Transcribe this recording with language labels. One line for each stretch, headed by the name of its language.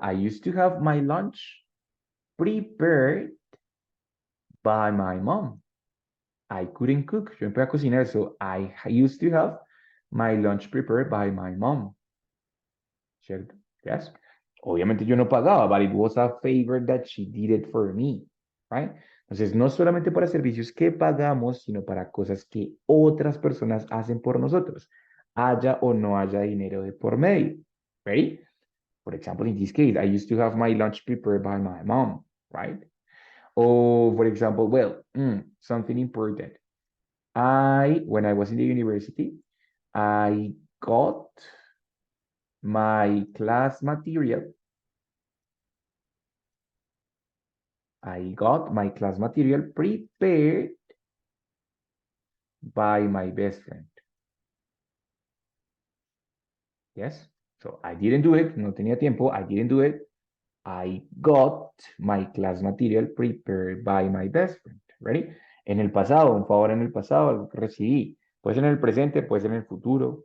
English: I used to have my lunch prepared by my mom. I couldn't cook.
Spanish: Yo no podía cocinar,
English: so I used to have my lunch prepared by my mom.
Spanish: ¿Cierto?
English: Yes.
Spanish: Obviamente yo no pagaba,
English: but it was a favor that she did it for me, right?
Spanish: Entonces, no solamente para servicios que pagamos, sino para cosas que otras personas hacen por nosotros, haya o no haya dinero de por medio.
English: Ready? For example, in this case, I used to have my lunch prepared by my mom, right? Or, for example, something important. When I was in the university, I got my class material. I got my class material prepared by my best friend. Yes, so I didn't do it,
Spanish: no tenía tiempo,
English: I didn't do it. I got my class material prepared by my best friend. Ready?
Spanish: En el pasado, un favor en el pasado, algo que recibí. Puede ser en el presente, puede ser en el futuro.